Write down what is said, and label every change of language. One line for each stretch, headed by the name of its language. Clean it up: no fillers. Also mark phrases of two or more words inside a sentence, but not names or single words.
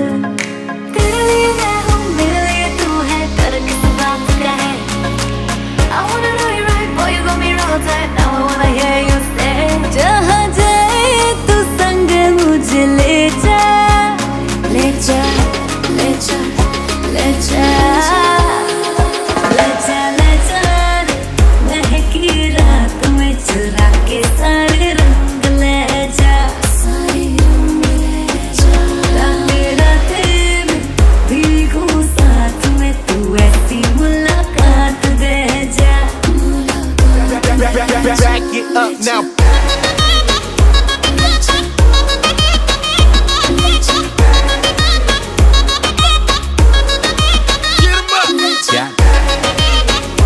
Hindi: तेरे लिए मैं हूँ, मेरे लिए तू है, कर किस बात का है।
English: I wanna know you right, boy, you got me real tight, now I wanna hear you say।
Hindi: जहाँ जाए तू संग मुझे ले जा, ले जा ले जा ले जा ले जा ले जा, महकी रात में चुरा के सारे रंग ले जा, सारे रंग ले जा। राते राते में भीगूं साथ में, तू ऐसी मुलाकात दे जा।
English: Back it up now. Get 'em up. Got it.